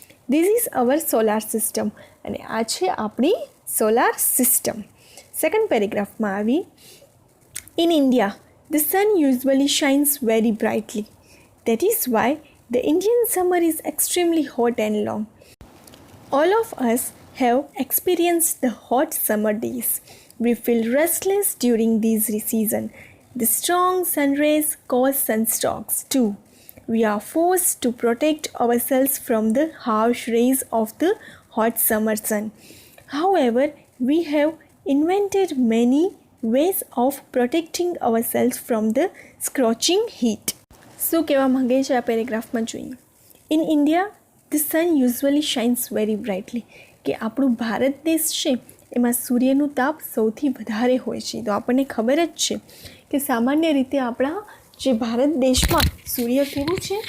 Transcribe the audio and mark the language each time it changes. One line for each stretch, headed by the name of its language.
English: this is our solar system,
Gujarati: અને આ છે આપણી સોલાર સિસ્ટમ. સેકન્ડ પેરેગ્રાફમાં આવી.
English: In India the sun usually shines very brightly. That is why the Indian summer is extremely hot and long. All of us have experienced the hot summer days. We feel restless during this season. The strong sun rays cause sunstrokes too. We are forced to protect ourselves from the harsh rays of the hot summer sun. However, we have invented many ways of protecting ourselves from the scorching heat.
Gujarati: શું કહેવા માંગે છે આ પેરેગ્રાફમાં જોઈએ.
English: in India the sun usually shines very brightly,
Gujarati: કે આપણું ભારત દેશ છે એમાં સૂર્યનું તાપ સૌથી વધારે હોય છે. તો આપણને ખબર જ છે કે સામાન્ય રીતે આપણા જે ભારત દેશમાં સૂર્ય કેવું છે?